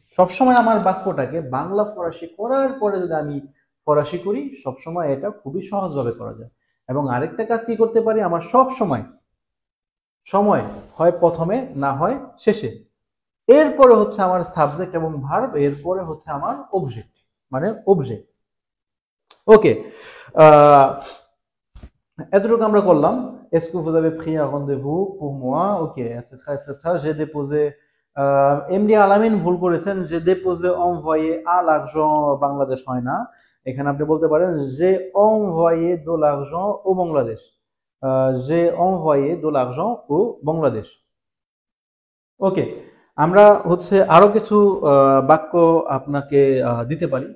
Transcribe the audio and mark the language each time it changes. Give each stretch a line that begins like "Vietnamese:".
Bangla: সবসময় আমার বাক্যটাকে বাংলা ফরাসি করার পরে যদি আমি ফরাসি করি, সবসময় এটা খুবই সহজভাবে করা যায়। এবং আরেকটা কাজ কি করতে পারি, আমার সব সময় সময় হয় প্রথমে, না হয় শেষে। এরপরে হচ্ছে আমার সাবজেক্ট এবং ভার্ব, এরপরে হচ্ছে আমার অবজেক্ট, মানে অবজেক্ট। ওকে, এতটুকু আমরা করলাম।
French: Est-ce que vous avez pris un rendez-vous pour moi? Ok, etc., etc. J'ai déposé.
Bangla: MD আলামিন ভুল করেছেন, যে
French: déposé envoyé à l'argent
Bangla: বাংলাদেশ হয় না, এখানে আপনি বলতে পারেন
French: j'ai envoyé de l'argent au
Bangla: Bangladesh.
French: j'ai envoyé de l'argent au বাংলাদেশ।
Bangla: ওকে, আমরা হচ্ছে আরো কিছু বাক্য আপনাকে দিতে পারি।